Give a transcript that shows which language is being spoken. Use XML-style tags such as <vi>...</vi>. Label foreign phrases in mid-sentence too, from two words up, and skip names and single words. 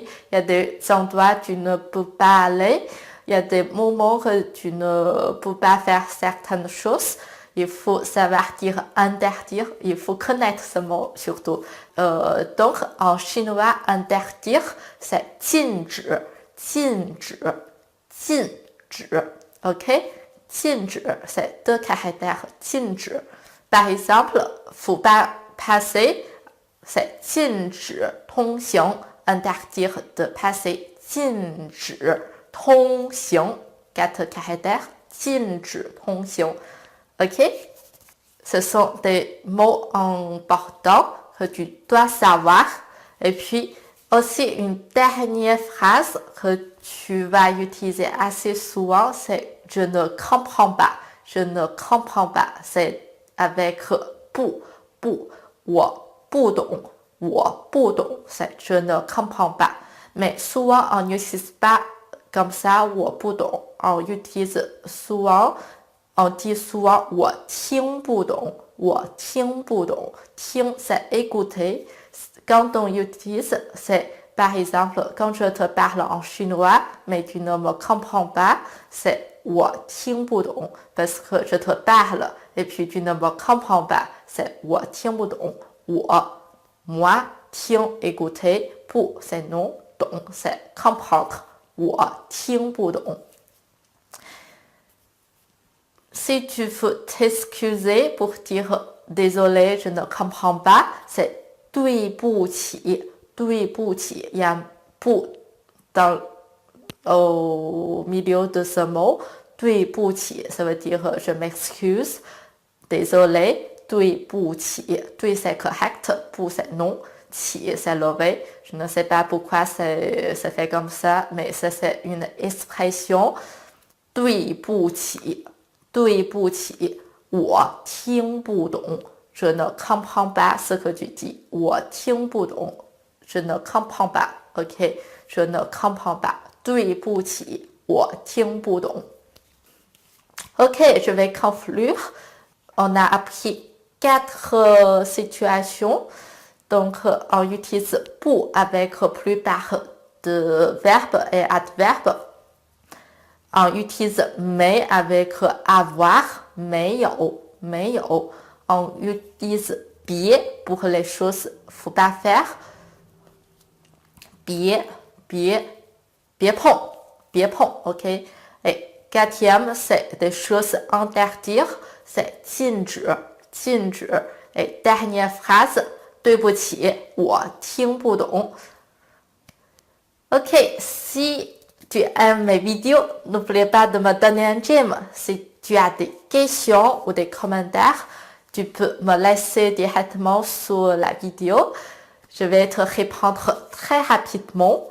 <fr>Il y a des endroits où tu ne peux pas aller. Il y a des moments où tu ne peux pas faire certaines choses. Il faut savoir dire interdire. Il faut connaître ce mot surtout. Donc, en chinois, interdire, c'est 禁止. OK?</fr> <zh>禁止,</zh> <fr>c'est deux caractères.</fr> <zh>禁止.</zh> <fr>Par exemple, faut pas passer, c'est</fr> <zh>禁止通行,</zh> <fr>interdire de passer.</fr> <zh>禁止通行,</zh> <fr>quatre caractères.</fr> <zh>禁止通行.</zh> <fr>OK? Ce sont des mots importants que tu dois savoir. Et puis, aussi une dernière phrase que tu vas utiliser assez souvent, c'est je ne comprends pas. C'est avec 不</fr> <zh>我不懂</zh> <fr>c'est je ne comprends pas. Mais souvent, on n'utilise pas comme ça,</fr> <zh>我不懂.</zh> <fr>On utilise souvent, on dit souvent</fr> <zh>我听不懂.</zh> <fr>听 c'est écouter. Quand on utilise, c'est par exemple, quand je te parle en chinois, mais tu ne me comprends pas, c'est</fr> <zh>我听不懂</zh> <fr>parce que je te parle et puis tu ne me comprends pas, c'est</fr> <zh>我听不懂</zh> <fr>moi, 听 écouter, 不 c'est non, 懂 c'est comprendre,</fr> <zh>我听不懂</zh> <fr>Si tu veux t'excuser pour dire désolé, je ne comprends pas, c'est</fr> <zh>对不起，对不起，</zh> <fr>il y a un 不 dans au milieu de ce mot. 对不起 ça veut dire je m'excuse. Désolé, 对不起，对 c'est correct, 不 c'est non, 起 c'est levé. Je ne sais pas pourquoi c'est fait comme ça, mais ça c'est une expression.</fr> <zh>对不起，对不起，我听不懂。</zh> <fr>Je ne comprends pas ce que tu dis.</fr> <zh>我听不懂。</zh> <fr>Je ne comprends pas. OK, je ne comprends pas.</fr> <zh>对不起，我听不懂。</zh> <fr>OK, je vais conclure. On a appris 4 situations. Donc, on utilise pour avec plupart de verbes et adverbes. On utilise mais avec avoir,</fr> <zh>没有，没有。</zh> <fr>On utilise 别 pour les choses faut pas faire.</fr> <zh>别碰，别碰 OK.</zh> <fr>Et 4e, c'est des choses interdire, c'est</fr> <zh>禁止，禁止。</zh> <fr>Et dernière phrase,</fr> <zh>对不起，我听不懂。</zh> <fr>OK, si tu aimes mes vidéos, n'oublie pas de me donner un j'aime. Si tu as des questions ou des commentaires, tu peux me laisser directement sous la vidéo. Je vais te répondre très rapidement.</fr>